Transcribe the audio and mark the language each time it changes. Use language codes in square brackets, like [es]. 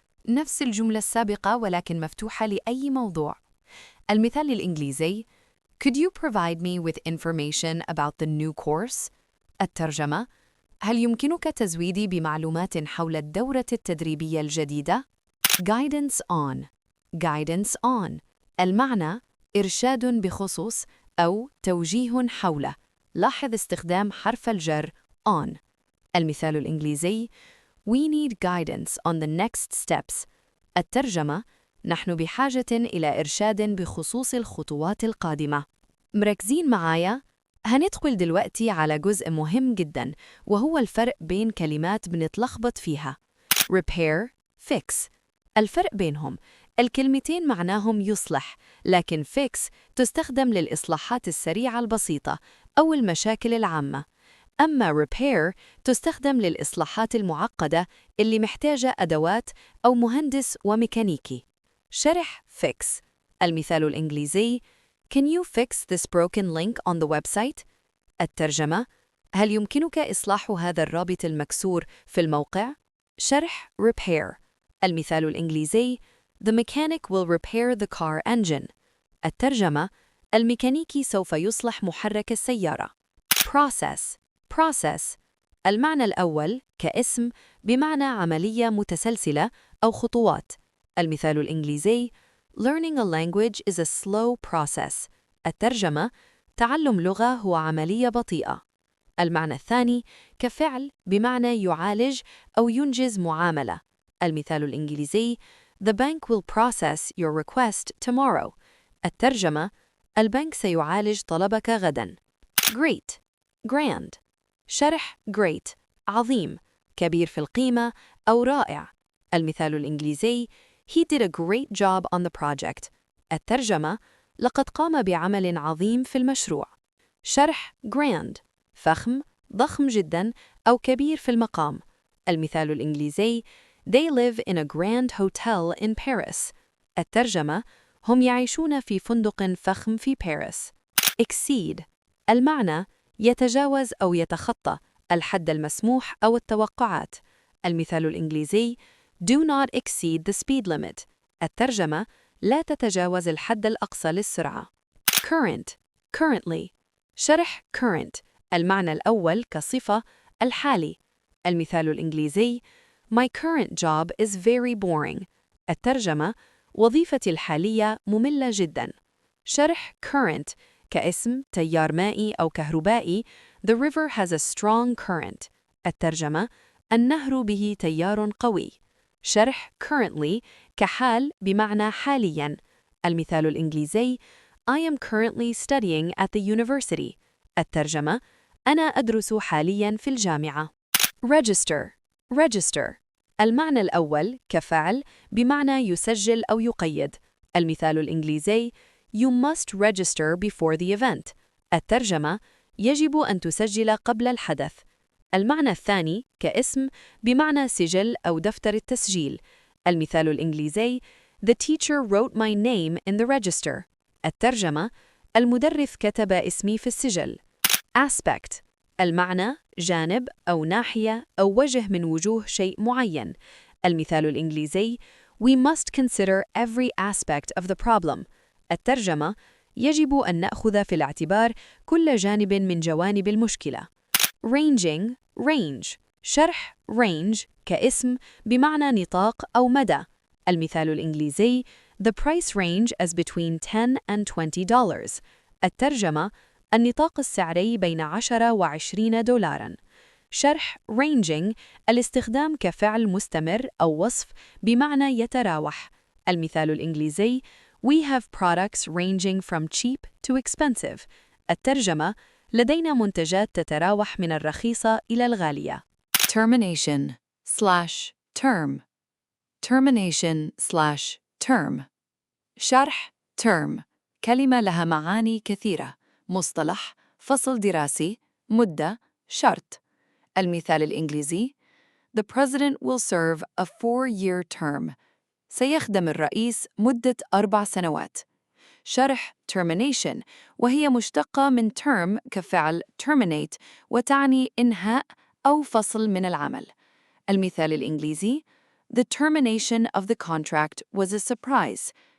[ar] نفس الجملة السابقة ولكن مفتوحة لأي موضوع. المثال الإنجليزي [en] Could you provide me with information about the new course؟ [ar] الترجمة هل يمكنك تزويدي بمعلومات حول الدورة التدريبية الجديدة؟ [en] Guidance on. Guidance on. [ar] المعنى إرشاد بخصوص أو توجيه حوله. لاحظ استخدام حرف الجر on. المثال الإنجليزي [en] We need guidance on the next steps. [ar] الترجمة نحن بحاجة إلى إرشاد بخصوص الخطوات القادمة. مركزين معايا؟ هندخل دلوقتي على جزء مهم جداً وهو الفرق بين كلمات بنتلخبط فيها. [en] repair, fix. [ar] الفرق بينهم الكلمتين معناهم يصلح، لكن fix تستخدم للإصلاحات السريعة البسيطة أو المشاكل العامة. أما repair تستخدم للإصلاحات المعقدة اللي محتاجة أدوات أو مهندس وميكانيكي. شرح fix. المثال الإنجليزي [en] Can you fix this broken link on the website؟ [ar] الترجمة هل يمكنك إصلاح هذا الرابط المكسور في الموقع؟ شرح repair. المثال الإنجليزي [en] The mechanic will repair the car engine. [ar] الترجمة الميكانيكي سوف يصلح محرك السيارة. [en] process. process. [ar] المعنى الأول كاسم بمعنى عملية متسلسلة أو خطوات. المثال الإنجليزي [en] Learning a language is a slow process. [ar] الترجمة تعلم لغة هو عملية بطيئة. المعنى الثاني كفعل بمعنى يعالج أو ينجز معاملة. المثال الإنجليزي [en] The bank will process your request tomorrow. [ar] الترجمة البنك سيعالج طلبك غداً. [en] Great. Grand. [ar] شرح great عظيم كبير في القيمة أو رائع. المثال الإنجليزي [en] He did a great job on the project. [ar] الترجمة لقد قام بعمل عظيم في المشروع. شرح grand فخم ضخم جدا أو كبير في المقام. المثال الإنجليزي [en] They live in a grand hotel in Paris. [ar] الترجمة هم يعيشون في فندق فخم في باريس. [en] exceed. [ar] المعنى يتجاوز أو يتخطى الحد المسموح أو التوقعات. المثال الإنجليزي [en] Do not exceed the speed limit. [ar] الترجمة لا تتجاوز الحد الأقصى للسرعة. current. currently. شرح current. المعنى الأول كصفة الحالي. المثال الإنجليزي [en] My current job is very boring. [ar] الترجمة وظيفتي الحالية مملة جدا. شرح current كاسم تيار مائي أو كهربائي. [en] The river has a strong current. [ar] الترجمة النهر به تيار قوي. شرح currently كحال بمعنى حالياً. المثال الإنجليزي [en] I am currently studying at the university. [ar] الترجمة أنا أدرس حالياً في الجامعة. [en] register. register. [ar] المعنى الأول كفعل بمعنى يسجل أو يقيد. المثال الإنجليزي [en] You must register before the event. [ar] الترجمة يجب أن تسجل قبل الحدث. المعنى الثاني كاسم بمعنى سجل أو دفتر التسجيل. المثال الإنجليزي [en] The teacher wrote my name in the register. [ar] الترجمة المدرس كتب اسمي في السجل. [en] aspect. [ar] المعنى جانب أو ناحية أو وجه من وجوه شيء معين. المثال الإنجليزي [en] We must consider every aspect of the problem. [ar] الترجمة يجب أن نأخذ في الاعتبار كل جانب من جوانب المشكلة. [en] ranging. range. [ar] شرح range كاسم بمعنى نطاق أو مدى. المثال الإنجليزي [en] The price range is between $10 and $20. [ar] الترجمة النطاق السعري بين 10 و 20 دولارا. شرح ranging الاستخدام كفعل مستمر أو وصف بمعنى يتراوح. المثال الإنجليزي [en] We have products ranging from cheap to expensive. [ar] الترجمة لدينا منتجات تتراوح من الرخيصة إلى الغالية. [en] termination slash term. termination slash term. [ar] شرح term كلمة لها معاني كثيرة. مصطلح فصل دراسي مدة شرط. المثال الإنجليزي [en] The president will serve a 4-year term. [ar] سيخدم الرئيس مدة 4 سنوات. شرح termination وهي مشتقة من term كفعل terminate وتعني إنهاء أو فصل من العمل. المثال الإنجليزي [en] The termination of the contract was a surprise.